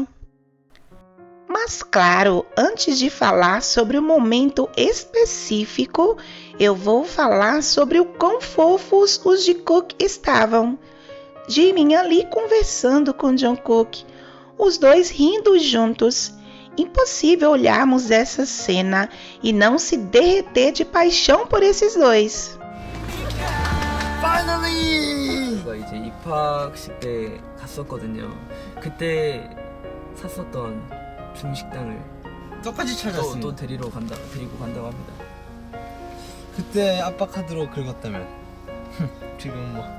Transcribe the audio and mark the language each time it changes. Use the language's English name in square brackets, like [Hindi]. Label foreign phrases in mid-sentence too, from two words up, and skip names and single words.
[Portuguese] Mas claro, antes de falar sobre o momento específico, eu vou falar sobre o quão fofos os Jikook estavam. Jimin ali conversando com Jungkook, os dois rindo juntos. Impossível olharmos essa cena e não se derreter de paixão por esses dois. [Korean] 제가 이제 입학식 때 갔었거든요. 그때 샀었던 중식당을 똑같이 또 데리고 간다고 합니다. 그때 아빠 카드로 긁었다면 지금